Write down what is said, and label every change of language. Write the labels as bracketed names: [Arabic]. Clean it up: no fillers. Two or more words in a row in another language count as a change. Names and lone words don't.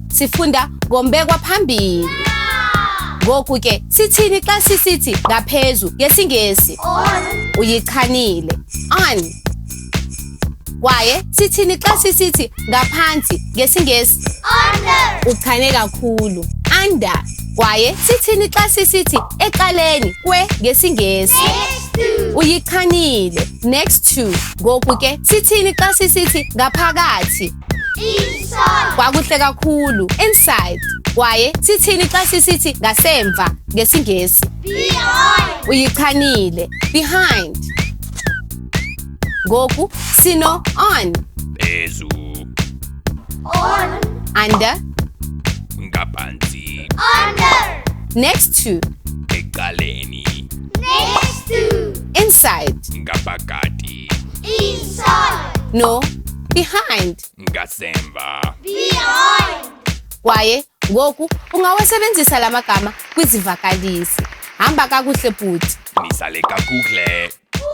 [Xhosa] Sifunda ngombekwa phambili. Ngoku ke sithini xa sisithi ngaphezulu ngesingesi? [English] On. [Xhosa] Uyichanile. On. Kwaye sithini xa sisithi ngaphansi ngesingesi? [English] Under. [Xhosa] Uchane kakhulu. Under. Kwaye sithini xa sisithi ecaleni kwe ngesingesi? [English] Next to. [Xhosa] Uyichanile. [English] Next to. [Xhosa] Ngoku ke sithini xa sisithi ngaphakathi? [English] Inside. [Xhosa] Kwakuhle kakhulu. Inside. Kwaye sithini xa sisithi ngasemva ngesingesi? [English] Behind. [Xhosa] Uyichanile. Behind. Ngoku sino on. Phezu, [English] On. Under. [Xhosa] ngaphansi, [English] Under. Next to. [Xhosa] ecaleni, [English] Next to. Inside. [Xhosa] ngaphakathi, [English] Inside. No. Behind. [Xhosa] ngasemva. [English] Behind. [Xhosa] Kwaye ngoku ungawasebenzisa la magama kwizivakalisi. Hamba kakuhle bhuti. Nisale kakuhle.